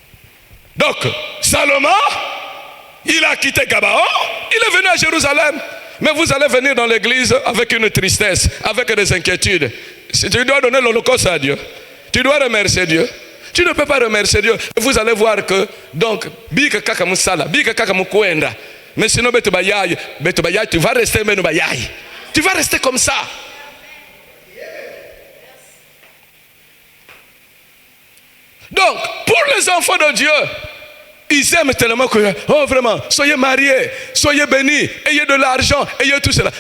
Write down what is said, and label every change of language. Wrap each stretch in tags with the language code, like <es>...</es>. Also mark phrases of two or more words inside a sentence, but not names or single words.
<fr>Donc, Salomon, il a quitté Gabaon, il est venu à Jérusalem. Mais vous allez venir dans l'église avec une tristesse, avec des inquiétudes. Si tu dois donner l'holocauste à Dieu, tu dois remercier Dieu. Tu ne peux pas remercier Dieu. Vous allez voir que, donc,</fr> <ln>bika kaka musala, bika kaka mukwenda.</ln> <fr>Mais sinon, tu vas rester menubayai. Tu vas rester comme ça. Donc, pour les enfants de Dieu, ils aiment tellement que, oh vraiment, soyez mariés, soyez bénis, ayez de l'argent, ayez tout cela.</fr>